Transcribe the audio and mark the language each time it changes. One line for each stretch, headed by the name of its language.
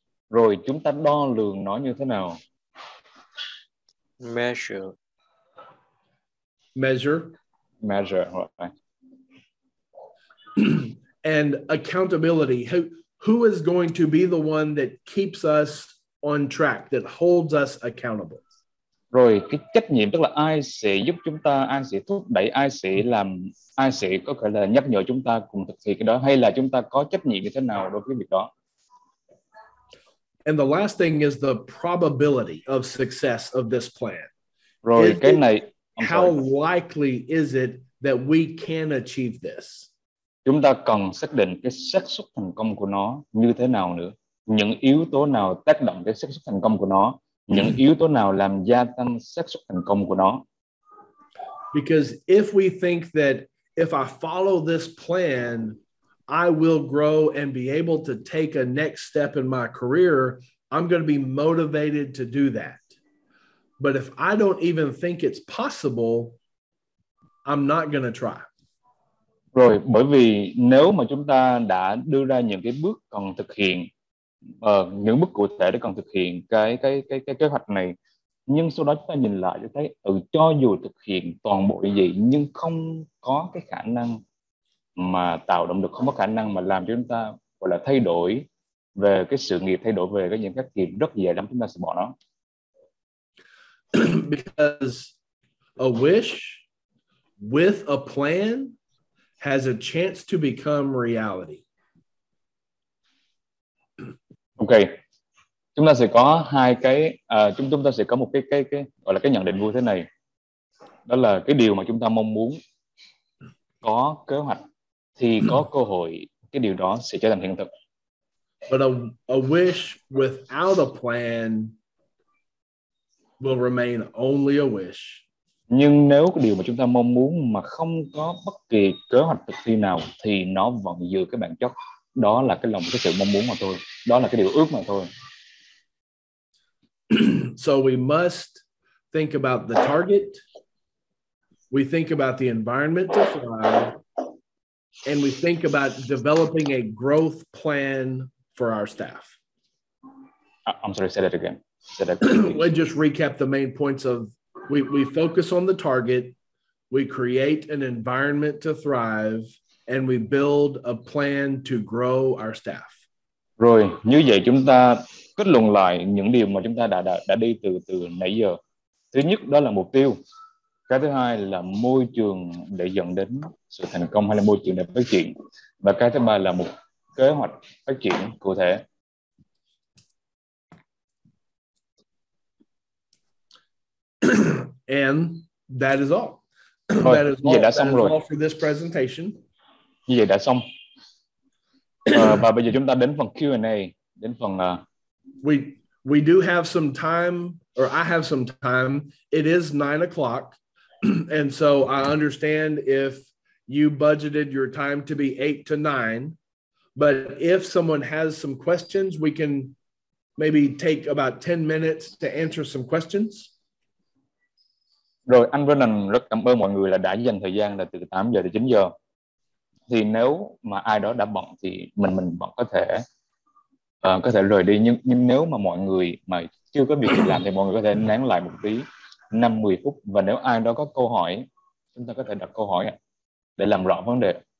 Vietnamese: Rồi chúng ta đo lường nó như thế nào?
English: Measure. Right. And accountability. Who is going to be the one that keeps us on track, that holds us accountable?
Vietnamese: Rồi cái trách nhiệm tức là ai sẽ giúp chúng ta, ai sẽ thúc đẩy, ai sẽ có thể là nhắc nhở chúng ta cùng thực hiện cái đó, hay là chúng ta có trách nhiệm như thế nào đối với việc đó?
English: And the last thing is the probability of success of this plan.
Vietnamese: Rồi cái này,
English: how likely is it that we can achieve this?
Vietnamese: Chúng ta cần xác định cái xác suất thành công của nó như thế nào nữa. Những yếu tố nào tác động tới xác suất thành công của nó, những yếu tố nào làm gia tăng xác suất thành công của nó.
English: Because if we think that if I follow this plan, I will grow and be able to take a next step in my career, I'm going to be motivated to do that. But if I don't even think it's possible, I'm not going to try.
Vietnamese: Rồi, bởi vì nếu mà chúng ta đã đưa ra những cái bước cần thực hiện, những bước cụ thể để cần thực hiện cái kế hoạch này, nhưng sau đó chúng ta nhìn lại cho thấy cho dù thực hiện toàn bộ gì nhưng không có cái khả năng mà tạo động lực, không có khả năng mà làm cho chúng ta gọi là thay đổi về cái sự nghiệp, thay đổi về cái những các nghiệp, rất dễ lắm chúng ta sẽ bỏ nó.
English: Because a wish with a plan has a chance to become reality.
Vietnamese: Ok, chúng ta sẽ có hai cái, chúng ta sẽ có một cái gọi là cái nhận định vui thế này, đó là cái điều mà chúng ta mong muốn có kế hoạch thì có cơ hội cái điều đó sẽ trở thành hiện thực.
English: But a wish without a plan will remain only a wish.
Vietnamese: Nhưng nếu cái điều mà chúng ta mong muốn mà không có bất kỳ kế hoạch thực thi nào thì nó vẫn giữ cái bản chất, đó là cái sự mong muốn mà thôi, đó là cái điều ước mà thôi.
English: So we must think about the target. We think about the environment to thrive, and we think about developing a growth plan for our staff. I'm sorry, say that again. Let's just recap the main points of we focus on the target, we create an environment to thrive, and we build a plan to grow our staff.
Vietnamese: Rồi như vậy chúng ta kết luận lại những điều mà chúng ta đã đi từ nãy giờ. Thứ nhất đó là mục tiêu. Cái thứ hai là môi trường để dẫn đến sự thành công hay là môi trường để phát triển. Và cái thứ ba là một kế hoạch phát triển cụ thể.
English: And that is all.
Vietnamese: Rồi, như vậy đã xong rồi.
English: All for this presentation.
Vietnamese: Như vậy đã xong. Và bây giờ chúng ta đến phần Q&A, đến phần
English: we do have some time, or I have some time. It is 9 o'clock. And so I understand if you budgeted your time to be 8 to 9, but if someone has some questions, we can maybe take about 10 minutes to answer some questions.
Vietnamese: Rồi, anh Brennan rất cảm ơn mọi người là đã dành thời gian là từ 8 giờ đến 9 giờ. Thì nếu mà ai đó đã bận thì mình vẫn có thể rời đi, nhưng nếu mà mọi người mà chưa có việc gì làm thì mọi người có thể nán lại một tí, 5-10 phút, và nếu ai đó có câu hỏi chúng ta có thể đặt câu hỏi để làm rõ vấn đề.